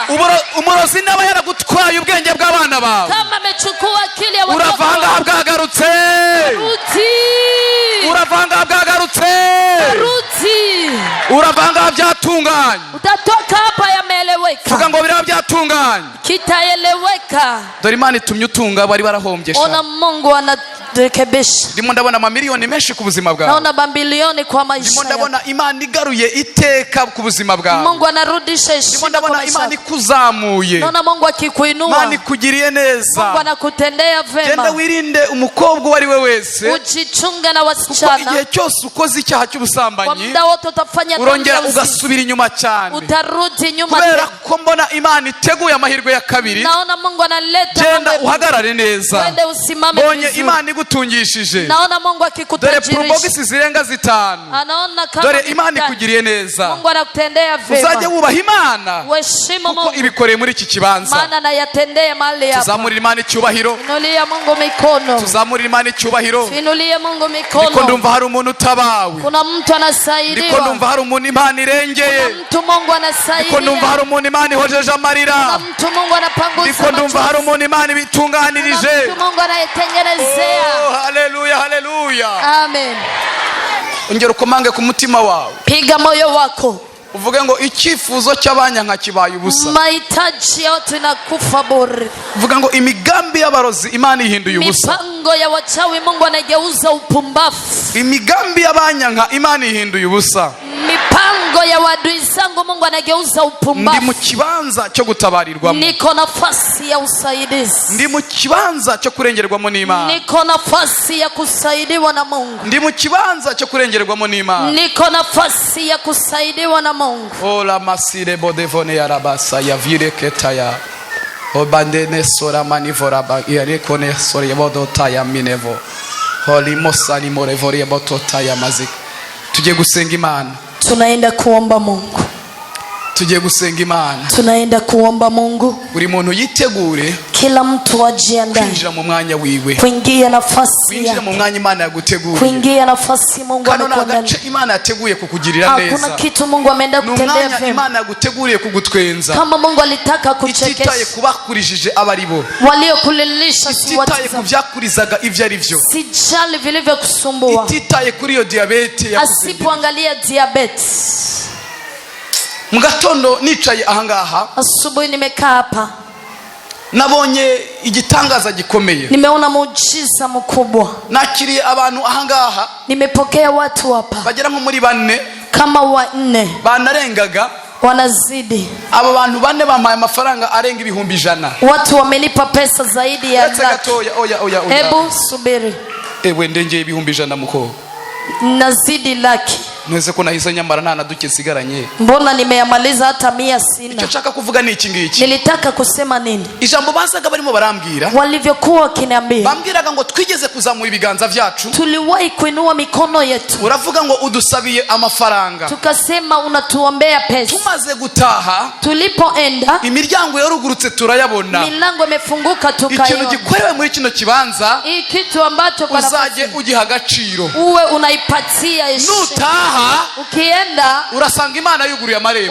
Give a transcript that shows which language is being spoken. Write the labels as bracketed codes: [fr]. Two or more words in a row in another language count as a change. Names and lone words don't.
[rn] Umurozi nawe yaragutwaye ubwenge bw'abana bawe. [sw] Kama amechukua akili ya watoto. [rn] Uravanga habwagarutse. Ruti. Uravanga habwagarutse. Ruti. Uravanga byatunganye. [sw] Utatoka hapa yameeleweka. kitaeleweka. [rn] vuga ngo biraba byatunganye. [sw] Kitaeleweka. [rn] Dore Imana itumye utunga bari barahombye. [sw] Ona Mungu anarekebisha. [rn] Ndimo ndabona amamiliyoni menshi ku buzima bwawe. [sw] Naona mabilioni kwa maisha. [rn] Ndimo ndabona Imana igaruye iteka ku buzima bwawe. [sw] Mungu anarudisha heshima. [rn] Ndimo ndabona Imana ikuzamuye. [sw] Naona Mungu akikuinua. [rn] Imana ikugiriye neza. [sw] Mungu anakutendea vema. [rn] Genda wirinde umukobwa wari we wese. [sw] Ujichunge na wasichana. [rn] Igihe cyose ukoze icyaha cy'ubusambanyi. [sw] Kwa muda wote utafanya [rn] urongera ugasubira inyuma cyane. [sw] Utarudi nyuma. [rn] Kubera ko mbona Imana iteguye amahirwe ya kabiri. [sw] Naona Mungu analeta. [rn] Genda uhagarare neza. [sw] Wende usimame vizuri. [rn] Bonye Imana igutungishije. [sw] Naona Mungu akikutajirisha. [rn] Dore probogisi zirenga 5. [sw] Anaona kama. [rn] Dore Imana ikugiriye neza. [sw] Mungu anakutendea vema. [rn] Uzajye wubaha Imana. [sw] Uheshimu Mungu. [rn] Kuko ibikoreye muri iki kibanza. [sw] Maana anayatendea mahali hapa. [rn] Tuzamurira Imana icyubahiro. [sw] Inulia Mungu mikono. [rn] Tuzamurira Imana icyubahiro. [sw] Inulie Mungu mikono. [rn] Niko ndumva hari umuntu utabawe. [sw] Kuna mtu anasaidiwa. [rn] Niko ndumva hari umuntu Imana irengeye. [sw] Kuna mtu Mungu anasaidia. [rn] Niko ndumva hari umuntu Imana ihojeje amarira. [sw] Kuna mtu Mungu anapanguza. [rn] Niko ndumva hari umuntu Imana ibitunganirije. [sw] Kuna mtu Mungu anayetengenezea. Oh, haleluya, haleluya. Amen. [rn] Ongera ukomange ku mutima wawe. [sw] Piga moyo wako. [rn] Uvuge ngo icyifuzo cy'abanyanka kibaye ubusa. [sw] Mahitaji yote inakufa bure. [rn] Uvuga ngo imigambi y'abarozi Imana ihinduye ubusa. [sw] Mipango ya wachawi Mungu anageuza upumbavu. [rn] Imigambi y'abanyanka Imana ihinduye ubusa. [sw] Mipango ya wadui zangu Mungu anageuza upumbavu. [rn] Ndi mu kibanza cyo gutabarirwamo. [sw] Niko nafasi ya usaidizi. [rn] Ndi mu kibanza cyo kurengerwamo n'Imana. [sw] Niko nafasi ya kusaidiwa na Mungu. [rn] Ndi mu kibanza cyo kurengerwamo n'Imana. [sw] Niko nafasi ya kusaidiwa na Mungu. Ola masire bodevone ya rabasa ya vire ketaya. Obandene sora manivora ba yarekone sora yabodota ya minevo. Holy mosali morevori yabotota ya mazik. [rn] Tujye gusenga Imana. [sw] Tunaenda kuomba Mungu. [rn] Tujye gusenga Imana. [sw] Tunaenda kuomba Mungu. [rn] Buri muntu yitegure. [sw] Kila mtu ajiandae. [rn] Kuinjira mu mwanya wiwe. [sw] Kuingia nafasi yake. [rn] Kuinjira mu mwanya Imana yaguteguriye. [sw] Kuingia nafasi Mungu amekuandalia. [rn] Imana yateguye kukugirira neza. [sw] Hakuna kitu Mungu ameenda kutendea vema. [rn] Imana yaguteguriye kugutwenza. [sw] Kama Mungu alitaka kuchekesha. [rn] Ititaye kubakurijije abaribo. [sw] Waliokulilisha si watu. [rn] Ititaye kuvyakurizaga ivyo ari byo. [sw] Sijali vilivyokusumbua. [rn] Ititaye kuri yo diabete ya kuzindira. [sw] Asipoangalia diabetes. [rn] Mugatondo nicaye ahangaha. [sw] Asubuhi nimekaa hapa. [rn] Nabonye igitangaza gikomeye. [sw] Nimeona muujiza mkubwa. [rn] Nakiriye abantu ahangaha. [sw] Nimepokea watu hapa. [rn] Bagera nko muri 4. [sw] Kama 4. [rn] Banarengaga. [sw] Wanazidi. [rn] Aba bantu 4 bampaye amafaranga arenga 100,000. [sw] Watu wamenipa pesa zaidi ya laki. [rn] Oya. [sw] Hebu subiri. [rn] Ewe ndengeye 100,000 muko. [sw] Nazidi laki. [rn] Mwese ko nahise nyamara nta naduke sigaranye. [sw] Mbona nimeyamaliza hata 100 sina. [rn] Icyo nshaka kuvuga ni iki ngiki. [sw] Nilitaka kusema nini? [rn] Ijambo basaga barimo barambwira. [sw] Walivyokuwa wakiniambia. [rn] Bambwiraga ngo twigeze kuzamura ibiganza byacu. [sw] Tuliwahi kuinua mikono yetu. [rn] Uravuga ngo udusabiye amafaranga. [sw] Tukasema unatuombea pesa. [rn] Tumaze gutaha. [sw] Tulipoenda. [rn] Imiryango yarugurutse turayabona. [sw] Milango imefunguka tukaiona. [rn] Ikintu gikorewe muri kino kibanza. [sw] Hii kitu ambacho kwa [rn] uzaje ugiha agaciro. [sw] Uwe unaipatia heshima. [rn] Nutaha. [sw] Ukienda [rn] urasanga Imana yuguruye amarembo.